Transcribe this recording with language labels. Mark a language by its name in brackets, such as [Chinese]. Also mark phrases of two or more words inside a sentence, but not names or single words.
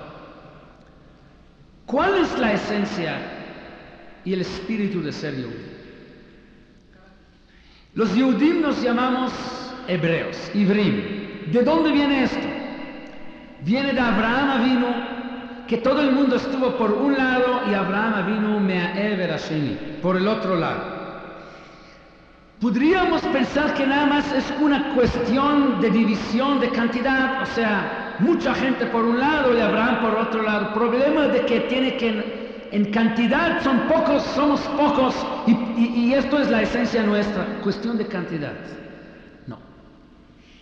[Spanish] ¿Cuál es la esencia y el espíritu de ser Yehudí? Los Yehudim nos llamamos hebreos, Ivrim. ¿De dónde viene esto? Viene de Abraham Avinu, que todo el mundo estuvo por un lado y Abraham Avinu [Hebrew] מעבר השני, [Spanish] por el otro lado. Podríamos pensar que nada más es una cuestión de división de cantidad, o sea, mucha gente por un lado y Abraham por otro lado. El problema es de que en cantidad son pocos, somos pocos, y esto es la esencia nuestra, cuestión de cantidad.